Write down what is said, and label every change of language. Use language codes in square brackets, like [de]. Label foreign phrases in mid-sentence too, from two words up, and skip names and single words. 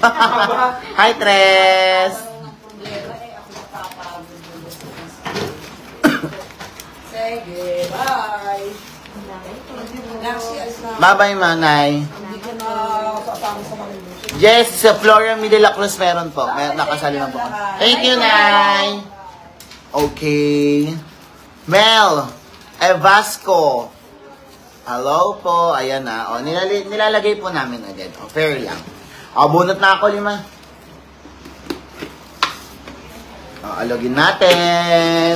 [en] Hi, Tres. [tl] Sige, bye. [en] Bye-bye, Manay. [tl] Hindi ko na kasama sa mga Yes, sa Flora de la Cruz meron po. Nakasali na po. [en] Thank you, [tl] Nay. Okay. Mel Evasco. Hello po. Ayan na. O, nilalagay po namin agad. O, fair lang. O, bunot na ako, 5. O, alogin natin.